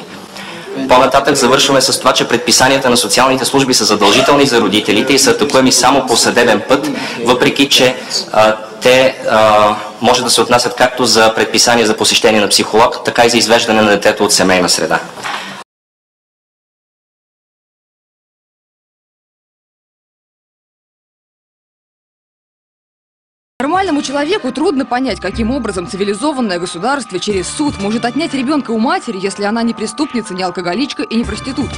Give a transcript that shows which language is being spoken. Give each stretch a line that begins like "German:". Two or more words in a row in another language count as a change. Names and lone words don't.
Bulgarian: По-нататък завършваме с това, че предписанията на социалните служби са задължителни за родителите и са атакуеми само по съдебен път, въпреки че те може да се отнасят както за предписания за посещение на психолог, така и за извеждане на детето от семейна среда.
Russian: Нормальному человеку трудно понять, каким образом цивилизованное государство через суд может отнять ребенка у матери, если она не преступница, не алкоголичка и не проститутка.